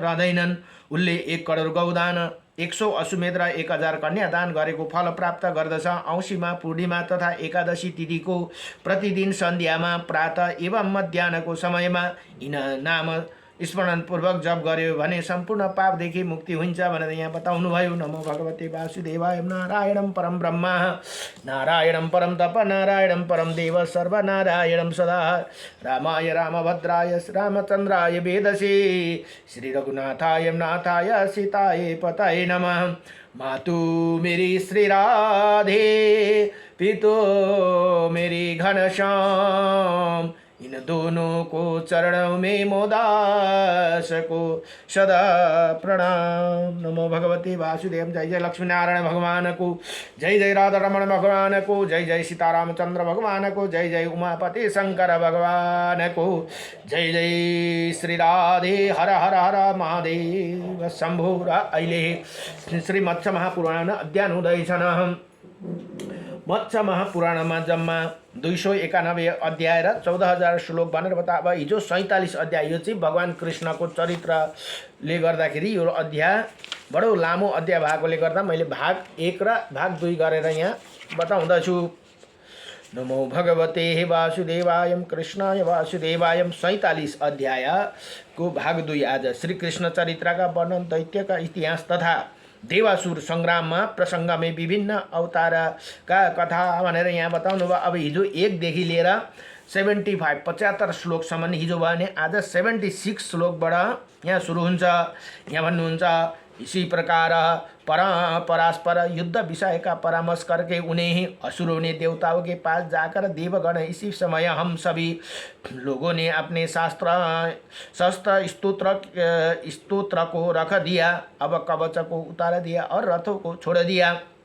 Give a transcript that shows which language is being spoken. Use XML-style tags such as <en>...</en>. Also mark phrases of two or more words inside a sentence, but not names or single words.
<ne>उसले 1 करोड गौदान 100 अश्वमेध र 1000 कन्यादान गरेको फल प्राप्त गर्दछ। औँसीमा, पूर्णिमा तथा एकादशी तिथिको प्रतिदिन सन्ध्यामा, प्रातः एवं मध्याहको समयमा यिन नाम स्मरणपूर्वक जप गर्यो भने सम्पूर्ण पापदेखि मुक्ति हुन्छ भनेर यहाँ बताउनुभयो।</ne> <sa>नमो भगवते वासुदेवाय। नारायणं परम ब्रह्म, नारायणं परम तप, नारायणं परम देव, सर्वनारायणं सदा। रामाय रामभद्राय रामचन्द्राय वेदसे, श्री रघुनाथाय नाथाय सीताय पतये नमः।</sa> <hi>मातु मेरी श्री राधे, पितो मेरी घनश्याम, इन दोनों को चरणों में मोदास को सदा प्रणाम।</hi> <sa>नमो भगवते वासुदेव।</sa> <hi>जय जय लक्ष्मी नारायण भगवान को, जय जय राधा रमण भगवान को, जय जय सीतारामचंद्र भगवान को, जय जय उमापति शंकर भगवान को, जय जय श्री राधे।</hi> <sa>हर हर हर महादेव शंभो।</sa> <ne>अहिले श्री मत्स्य महापुराण अध्ययन हुँदैछन्। मत्स्य महापुराणमा जम्मा 291 अध्याय र 14,000 श्लोक भनेर अब हिजो 47 अध्याय। यो चाहिँ भगवान कृष्णको चरित्रले गर्दाखेरि यो अध्याय बडो लामो अध्याय भएकोले गर्दा मैले भाग 1 र भाग 2 गरेर यहाँ बताउँदछु।</ne> <sa>नमो भगवते वासुदेवाय कृष्णाय वासुदेवाय।</sa> <ne>47 अध्यायको भाग 2 आज श्री कृष्ण चरित्रका वर्णन, दैत्यका इतिहास तथा देवासुर सङ्ग्राममा प्रसङ्ग में विभिन्न अवतारका कथा भनेर यहाँ बताउनु भयो। अब हिजो 1 देखि लिएर 75 75 श्लोकसम्म हिजो भयो भने आज 76 श्लोकबाट यहाँ सुरु हुन्छ। यहाँ भन्नुहुन्छ,</ne> <hi>इसी प्रकार परस्पर युद्ध विषय का परामर्श करके उन्हें असुरों ने देवताओं के पास जाकर, देवगण इसी समय हम सभी लोगों ने अपने शस्त्र स्तोत्र को रख दिया, अब कवच को उतार दिया और रथों को छोड़ दिया।</hi>